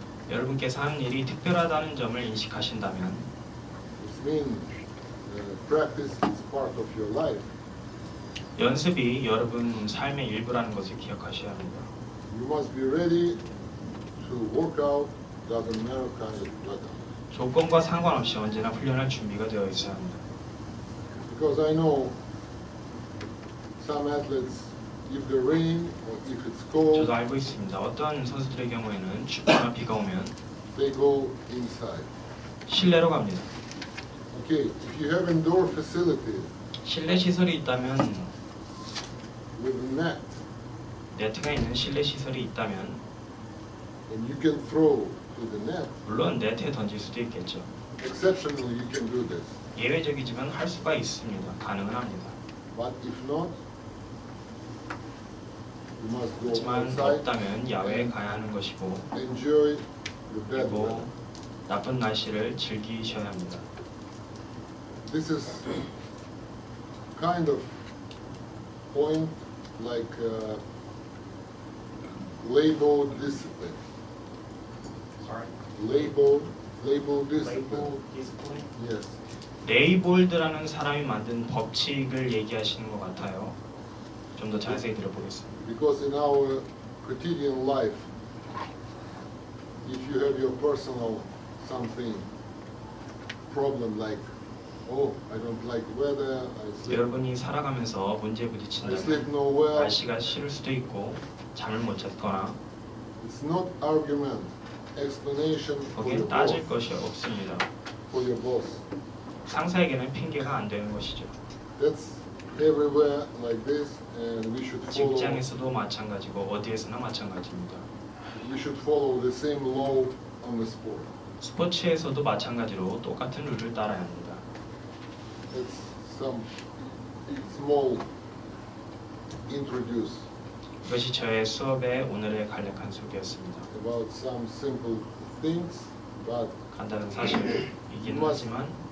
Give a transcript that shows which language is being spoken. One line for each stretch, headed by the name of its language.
Korean: 여러분께서 하는 일이 특별하다는 점을 인식하신다면
English: it means practice is part of your life.
Korean: 연습이 여러분 삶의 일부라는 것을 기억하셔야 합니다.
English: You must be ready to work out, doesn't matter kind of weather.
Korean: 조건과 상관없이 언제나 훈련할 준비가 되어 있어야 합니다.
English: Because I know some athletes, if the rain or if it's cold,
Korean: 저도 알고 있습니다. 어떤 선수들의 경우에는 춥거나 비가 오면
English: they go inside.
Korean: 실내로 갑니다.
English: Okay, if you have indoor facility
Korean: 실내 시설이 있다면
English: with a net
Korean: 네트가 있는 실내 시설이 있다면
English: and you can throw to the net,
Korean: 물론 네트에 던질 수도 있겠죠.
English: exceptionally you can do this.
Korean: 예외적이지만 할 수가 있습니다. 가능은 합니다.
English: But if not, you must go
Korean: 하지만
English: outside
Korean: 없다면 야외에
English: and
Korean: 가야 하는 것이고
English: enjoy the bad weather.
Korean: 그리고 나쁜 날씨를 즐기셔야 합니다.
English: This is kind of point like label discipline. Sorry. Label discipline. Label discipline. Yes.
Korean: 레이볼드라는 사람이 만든 법칙을 얘기하시는 것 같아요. 좀 더 자세히 들어보겠습니다.
English: Because in our quotidian life, if you have your personal something problem like, oh, I don't like weather, I sleep
Korean: 여러분이 살아가면서 문제에
English: no
Korean: 부딪힌다면
English: well,
Korean: 날씨가 싫을 수도 있고 잠을 못 잤거나
English: it's not argument, explanation for
Korean: 거기에
English: your
Korean: 따질
English: boss,
Korean: 것이 없습니다.
English: for your boss.
Korean: 상사에게는 핑계가 안 되는 것이죠.
English: That's everywhere like this, and we should follow.
Korean: 직장에서도 마찬가지고 어디에서나 마찬가지입니다.
English: We should follow the same law on the sport.
Korean: 스포츠에서도 마찬가지로 똑같은 룰을 따라야 합니다.
English: It's some small introduce
Korean: 이것이 저의 수업의 오늘의 간략한 소개였습니다.
English: about some simple things, but
Korean: 간단한 사실이긴 하지만